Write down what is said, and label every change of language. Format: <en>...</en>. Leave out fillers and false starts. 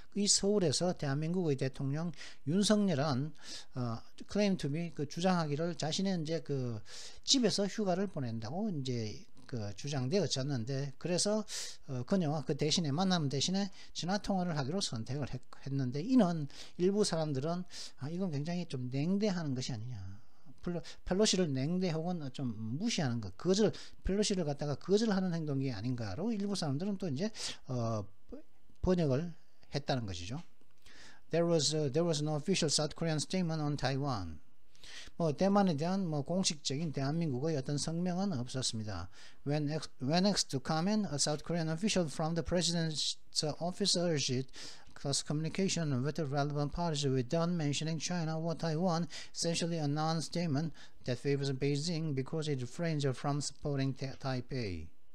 <ko>이 서울에서 대한민국의 대통령 윤석열은</ko> <en>claim to be</en> <ko>주장하기를 자신의 이제 집에서 휴가를 보낸다고 이제 주장되었었는데, 그래서 그녀와 대신에 만남 대신에 전화 통화를 하기로 선택을 했는데, 이는 일부 사람들은 이건 굉장히 좀 냉대하는 것이 아니냐. 펠로시를 냉대 혹은 좀 무시하는 것, 펠로시를 갖다가 거절하는 행동이 아닌가로 일부 사람들은 또 이제 번역을 했다는 것이죠.</ko> <en>There was no official South Korean statement on Taiwan.</en> <ko>대만에 대한 공식적인 대한민국의 어떤 성명은 없었습니다.</ko> <en>When asked to comment, a South Korean official from the president's office urged close communication with the relevant parties without mentioning China or Taiwan, essentially a non-statement that favors Beijing because it refrains from supporting Taipei.</en>